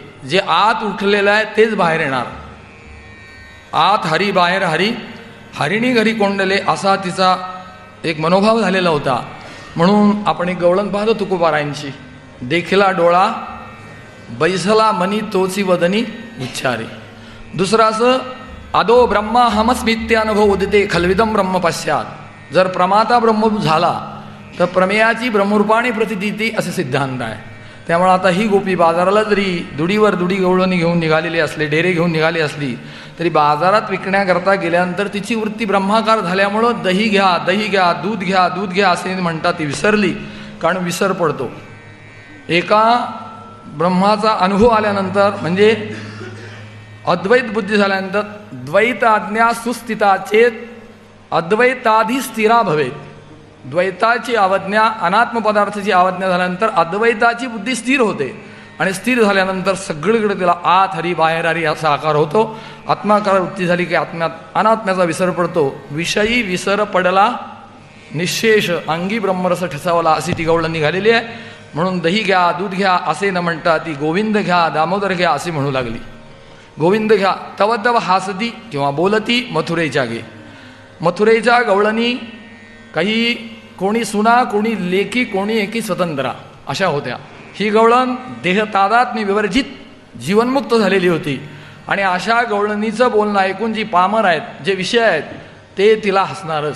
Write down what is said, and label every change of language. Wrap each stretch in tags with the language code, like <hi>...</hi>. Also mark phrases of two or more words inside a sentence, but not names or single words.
<mr>जे आत उठलेलं आहे तेच बाहेर येणार. आत हरी बाहेर हरी, हरिणी घरी कोंडले, असा तिचा एक मनोभाव झालेला होता. म्हणून आपण एक गवळण पाहतो तुकोबारायांची, देखला डोळा बैसला मनी तोची वदनी उच्चारे. दुसरं असं,</mr> <sa>अदो ब्रह्मा हमस्मित्यानुभव उदिते खलविदम ब्रह्म पश्चात.</sa> <mr>जर प्रमाता ब्रह्म झाला तर प्रमेयाची ब्रह्मरूपाने प्रतिदिती असे सिद्धांत आहे. त्यामुळे आता ही गोपी बाजाराला जरी दुडीवर दुडी गवळणी घेऊन निघालेली असले, डेरे घेऊन निघाली असली तरी बाजारात विकण्याकरता गेल्यानंतर तिची वृत्ती ब्रह्माकार झाल्यामुळं दही घ्या, दही घ्या, दूध घ्या, दूध घ्या असे म्हणतात ती विसरली, कारण विसर पडतो. एका ब्रह्माचा अनुभव आल्यानंतर म्हणजे अद्वैत बुद्धी झाल्यानंतर</mr> <sa>द्वैत आज्ञा सुस्थिता चेत अद्वैताधी स्थिरा भवेत.</sa> <mr>द्वैताची अवज्ञा, अनात्म पदार्थाची अवज्ञा झाल्यानंतर अद्वैताची बुद्धी स्थिर होते आणि स्थिर झाल्यानंतर सगळीकडे तिला आत हरी बाहेर हरी असा आकार होतो. आत्माकार वृत्ती झाली की अनात्म्याचा विसर पडतो. विषयी विसर पडला निशेष अंगी ब्रह्मरस ठसावला अशी ती गवळण निघालेली आहे. म्हणून दही घ्या, दूध घ्या असे न म्हणता ती गोविंद घ्या, दामोदर घ्या असे म्हणू लागली. गोविंद घ्या तव तव हासती किंवा बोलती मथुरेच्या गे. मथुरेच्या गवळणी काही कोणी सुना, कोणी लेकी, कोणी एकी स्वतंत्रा अशा होत्या. ही गवळण देहतादात्म्य विवर्जित जीवनमुक्त झालेली होती आणि अशा गवळणीचं बोलणं ऐकून जी पामर आहेत, जे विषय आहेत ते तिला हसणारच.</mr>